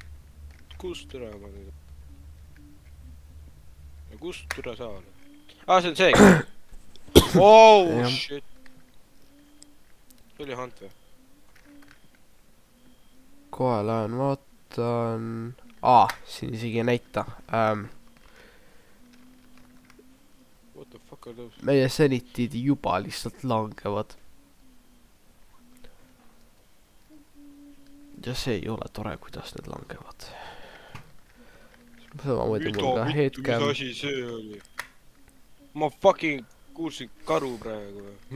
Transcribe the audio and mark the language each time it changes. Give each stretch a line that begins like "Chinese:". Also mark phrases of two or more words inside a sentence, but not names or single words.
Estonian: Kust üle ma nüüd? Ja kust üle sa oled? See on see. Oh Jah. shit. See oli Hunt või? Kohe lähen vaatan. Siin isegi ei näita.
English: What the fuck are those?
Estonian: Meie sanitid juba lihtsalt langevad. Ja see ei ole tore, kuidas need langevad. Samamoodi mul ka headcam. Mis asi see oli? Ma fucking kuulsin karu praegu või?